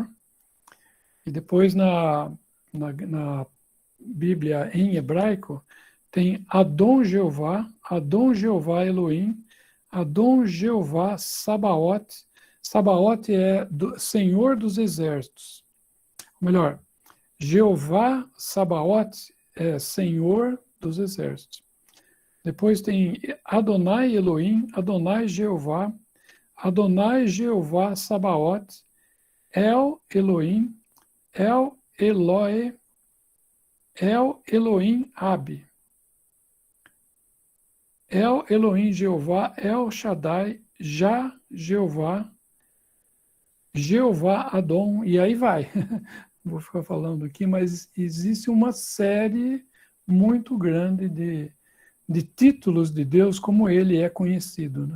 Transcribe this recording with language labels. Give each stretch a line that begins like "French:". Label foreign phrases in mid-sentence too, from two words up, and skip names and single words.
Portuguese: E depois na Bíblia em hebraico, tem Adon Jeová Elohim, Adon Jeová Sabaoth. Sabaoth é Senhor dos Exércitos. Ou melhor, Jeová Sabaoth é Senhor dos Exércitos. Depois tem Adonai Elohim, Adonai Jeová Sabaoth, El Elohim, El Elohe, El Elohim Ab, El Elohim Jeová, El Shaddai, Já Jeová, Jeová Adon, e aí vai. Vou ficar falando aqui, mas existe uma série muito grande de títulos de Deus, como ele é conhecido, né?